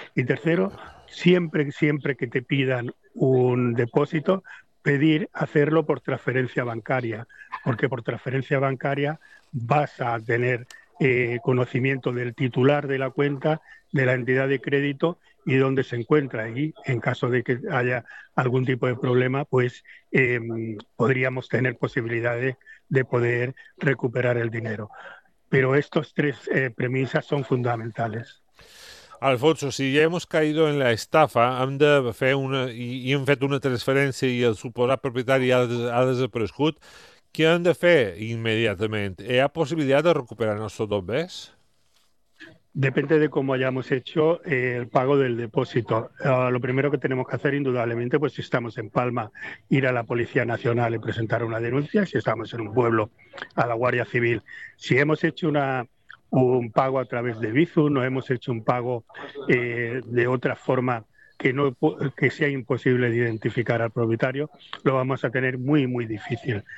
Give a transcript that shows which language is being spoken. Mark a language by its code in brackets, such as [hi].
[es] Y tercero, siempre que te pidan un depósito, pedir hacerlo por transferencia bancaria, porque por transferencia bancaria vas a tener conocimiento del titular de la cuenta, de la entidad de crédito y dónde se encuentra. Y en caso de que haya algún tipo de problema, pues podríamos tener posibilidades de poder recuperar el dinero. Pero estos tres premisas son fundamentales. [ca] Alfonso, [es] si ya hemos caído en la estafa, [ca] hem de fer una, i hem fet una transferència i el suposat propietari ha desaparegut, què hem de fer immediatament? ¿Hi ha possibilitat de recuperar nuestros dos bens? [es] Depende de cómo hayamos hecho el pago del depósito. Lo primero que tenemos que hacer, indudablemente, pues si estamos en Palma, ir a la Policía Nacional y presentar una denuncia; si estamos en un pueblo, a la Guardia Civil. Si hemos hecho un pago a través de Bizum, no hemos hecho un pago de otra forma que sea imposible de identificar al propietario, lo vamos a tener muy, muy difícil.